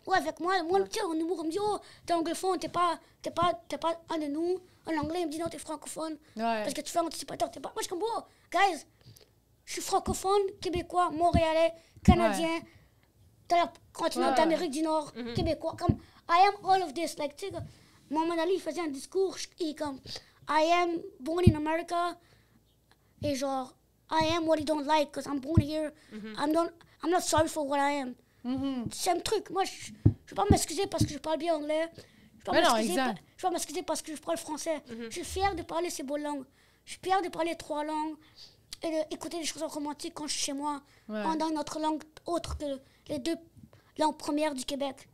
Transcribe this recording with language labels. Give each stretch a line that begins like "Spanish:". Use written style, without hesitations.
French: Ouais, avec moi, tu sais, en humour, on me dit, oh, t'es anglophone, t'es pas un de nous. En anglais, il me dit, non, t'es francophone. Ouais. Parce que tu fais anticipateur, t'es pas... Moi, je suis comme, oh, guys, je suis francophone, québécois, montréalais, canadien, dans le continent Ouais. d'Amérique du Nord, québécois.
English: Comme, I am all of this. Like,
French: tu sais, Mohamed Ali faisait un discours, il comme,
English: I am born in America,
French: et genre,
English: I am what you don't like, because I'm born here. I'm not sorry for what I am. Mhm.
French: C'est un truc. Moi, je ne vais pas m'excuser parce que je parle bien anglais. Je Mais non, exact. je vais pas m'excuser parce que je parle français. Je suis fière de parler ces beaux langues. Je suis fière de parler 3 langues et d'écouter des chansons romantiques quand je suis chez moi, Ouais. dans notre langue autre que les 2 langues premières du Québec.